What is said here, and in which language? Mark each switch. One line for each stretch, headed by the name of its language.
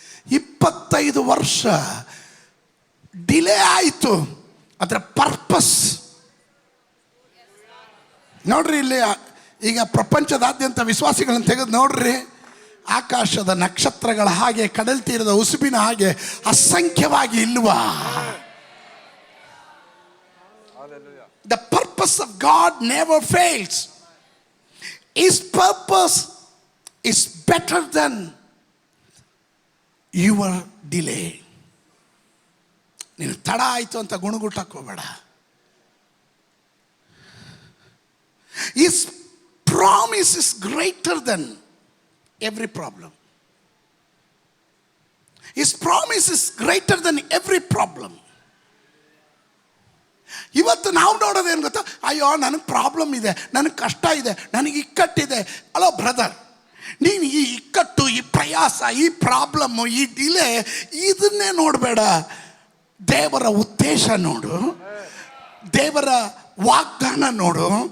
Kannada: 25 ವರ್ಷ ಡಿಲೇ ಆಯಿತು. ಅದರ ಪರ್ಪಸ್ ನೋಡ್ರಿ. ಇಲ್ಲಿ ಈಗ ಪ್ರಪಂಚದಾದ್ಯಂತ ವಿಶ್ವಾಸಿಗಳನ್ನು ತೆಗೆದು ನೋಡ್ರಿ. ಆಕಾಶದ ನಕ್ಷತ್ರಗಳ ಹಾಗೆ, ಕಡಲ್ ತೀರದ ಉಸುಬಿನ ಹಾಗೆ ಅಸಂಖ್ಯವಾಗಿ ಇಲ್ವಾ?
English: The purpose of God never fails. His purpose is better than your delay.
Kannada: ನೀನು ತಡ ಆಯಿತು ಅಂತ ಗುಣಗುಟ್ಟಕ್ಕೆ ಹೋಗಬೇಡ.
English: His promise is greater than every problem. His promise is greater than every problem.
Kannada: ಇವತ್ತು ನಾವು ನೋಡೋದೇನು ಗೊತ್ತಾ? ಅಯ್ಯೋ ನನಗೆ ಪ್ರಾಬ್ಲಮ್ ಇದೆ, ನನಗೆ ಕಷ್ಟ ಇದೆ, ನನಗೆ ಇಕ್ಕಟ್ಟಿದೆ. ಅಲೋ ಬ್ರದರ್, ನೀನು ಈ ಇಕ್ಕಟ್ಟು, ಈ ಪ್ರಯಾಸ, ಈ ಪ್ರಾಬ್ಲಮ್ಮು, ಈ ಡಿಲೇ ಇದನ್ನೇ ನೋಡಬೇಡ. ದೇವರ ಉದ್ದೇಶ ನೋಡು, ದೇವರ ವಾಗ್ದಾನ ನೋಡು.